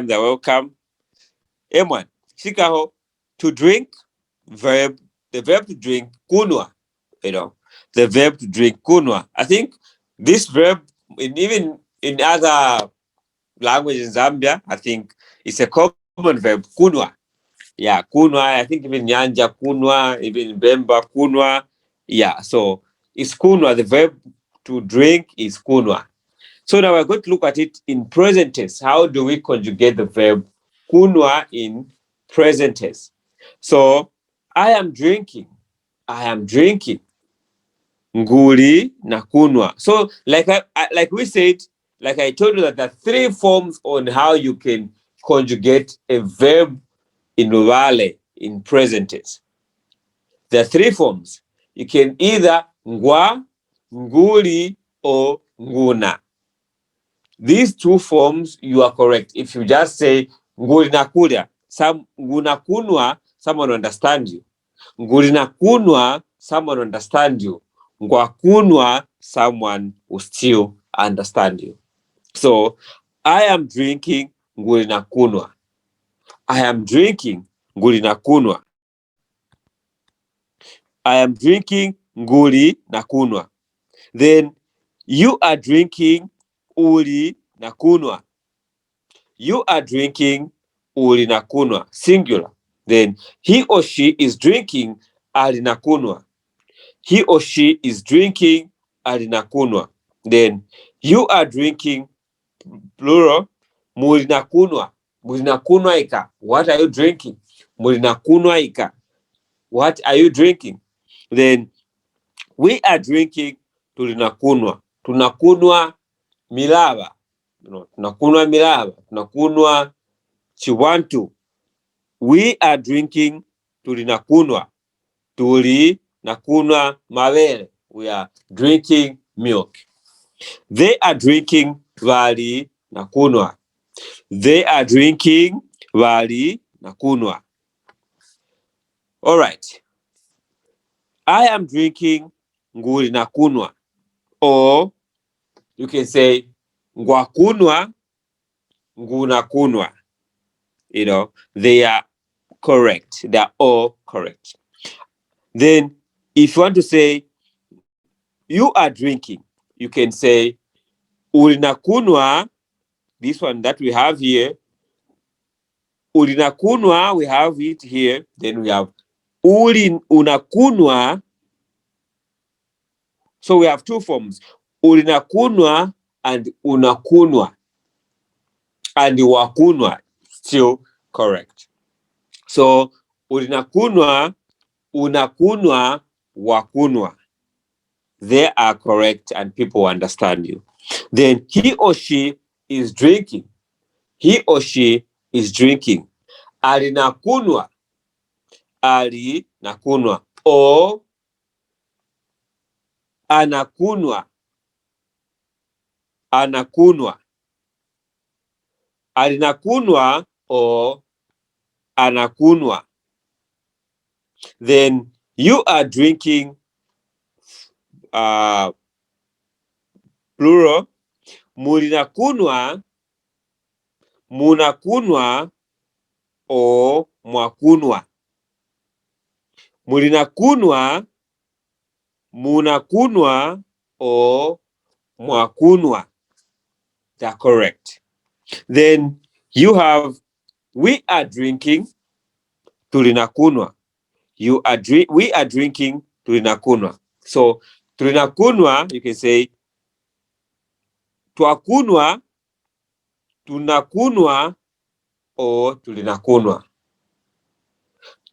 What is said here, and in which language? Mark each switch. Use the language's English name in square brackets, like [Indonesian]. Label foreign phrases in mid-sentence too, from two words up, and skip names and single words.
[English] They're welcome. M1. Shikaho. To drink, verb. The verb to drink, kunwa. The verb to drink, kunwa. I think this verb, even in other languages in Zambia, I think it's a common verb, kunwa. Yeah, kunwa. I think even Nyanja, kunwa, even Bemba, kunwa. Yeah, so it's kunwa. The verb to drink is kunwa. So now we're going to look at it in present tense. How do we conjugate the verb kunwa in present tense? So I am drinking. I am drinking. [Luvale] Nguli na kunwa. [English] So like we said, like I told you that there are three forms on how you can conjugate a verb in Luvale in present tense. There are three forms. You can either ngwa, nguli, or nguna. These two forms, you are correct. If you just say [Luvale] nguli na kulya, nguna kunwa, [English] someone will understand you. [Luvale] Nguli na kunwa, [English] someone will understand you. [Luvale] Ngwa kunwa, [English] someone will still understand you. So, I am drinking [Luvale] nguli na kunwa. [English] I am drinking [Luvale] nguli na kunwa. [English] I am drinking [Luvale] nguli na kunwa. [English] Then, you are drinking [Luvale] uli na kunwa. [English] You are drinking [Luvale] uli na kunwa, [English] singular. Then he or she is drinking [Luvale] ali na kunwa. [English] He or she is drinking [Luvale] ali na kunwa. [English] Then you are drinking, plural, [Luvale] muli na kunwa. Muli na kunwa ika. [English] What are you drinking? [Luvale] Muli na kunwa ika. [English] What are you drinking? Then we are drinking [Luvale] tuli na kunwa. Tunakunwa milava. Tunakunwa milava. Tunakunwa chiwantu. [English] We are drinking [Luvale] tuli na kunwa. Tuli na kunwa mavele. [English] We are drinking milk. They are drinking [Luvale] vali na kunwa. [English] They are drinking [Luvale] vali na kunwa. [English] All right. I am drinking [Luvale] nguli na kunwa. [English] Or you can say [Luvale] ngwa kunwa, nguna kunwa. [English] They are correct. They are all correct. Then, if you want to say you are drinking, you can say ulinakunwa. This one that we have here, ulinakunwa, we have it here. Then we have unakunwa. So we have two forms, ulinakunwa and unakunwa. And wakunwa, still correct. So [Luvale] ulinakunwa, unakunwa, wakunwa. [English] They are correct and people understand you. Then he or she is drinking. He or she is drinking. [Luvale] Ali nakunwa. Ali nakunwa. Or anakunwa. Anakunwa. Ali nakunwa or anakunwa. [English] Then you are drinking, plural, [Luvale] mulinakunwa, munakunwa, or mwakunwa. Mulinakunwa, munakunwa, or mwakunwa. [English] They're correct. Then you have we are drinking, tulinakunwa. We are drinking, tulinakunwa. So tulinakunwa, you can say [Luvale] twakunwa, tunakunwa, [English] or tulinakunwa.